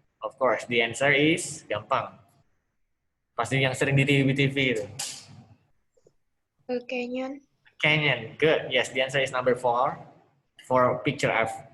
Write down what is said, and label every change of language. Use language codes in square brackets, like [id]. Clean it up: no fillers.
[en] Of course, the answer is gampang. [id] Pasti yang sering di TV itu. [en] A canyon. Canyon. Good. Yes, the answer is number 4 for picture F.